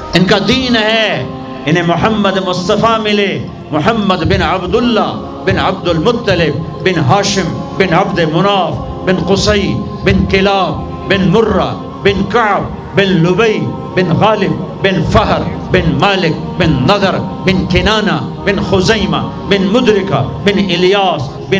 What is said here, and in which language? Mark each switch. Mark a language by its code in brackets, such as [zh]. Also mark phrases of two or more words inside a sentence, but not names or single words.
[hi] इनका दीन है। इन्हें मोहम्मद मुस्तफ़ा मिले, मोहम्मद बिन अब्दुल्ला बिन अब्दुल मुत्तलिब बिन हाशिम बिन अब्द मुनाफ बिन कुसई बिन किलाब बिन मुर्रा बिन कअब बिन लुबई बिन गालिब बिन फहर बिन मालिक बिन नदर बिन किनाना बिन खुज़ैमा बिन मुदरिका बिन इलियास बिन